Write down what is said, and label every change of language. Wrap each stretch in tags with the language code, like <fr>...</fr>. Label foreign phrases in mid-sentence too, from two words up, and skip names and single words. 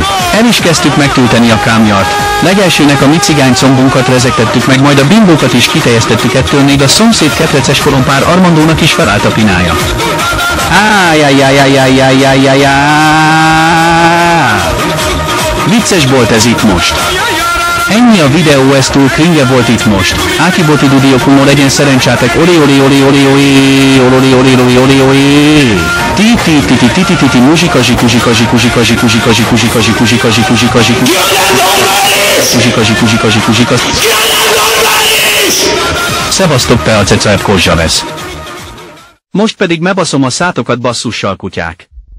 <hu>El is kezdtük megtölteni a kámjart. Legesőnek a mi cigány combunkat rezegtettük meg, majd a bimbókat is kiterjesztettük, ettől még a szomszéd ketreces korompár Armandónak is felállt a pinája. Vicces volt ez itt most. Ennyi a videó, ez túl cringe volt itt most. Ákiboti Dudiokumo, legyen szerencsátek, oli oli oli oli oli oli oli oli oli oli ti ti ti ti ti ti ti ti muzsikazi kuzsikazi kuzsikazi kuzsikazi kuzsikazi kuzsikazi kuzsikazi kuzsikazi kuzsikazi kuzsikazi. Szevasztok, te a cecaep kozsa lesz. Most pedig mebaszom a szátokat, basszussal kutyák.</hu>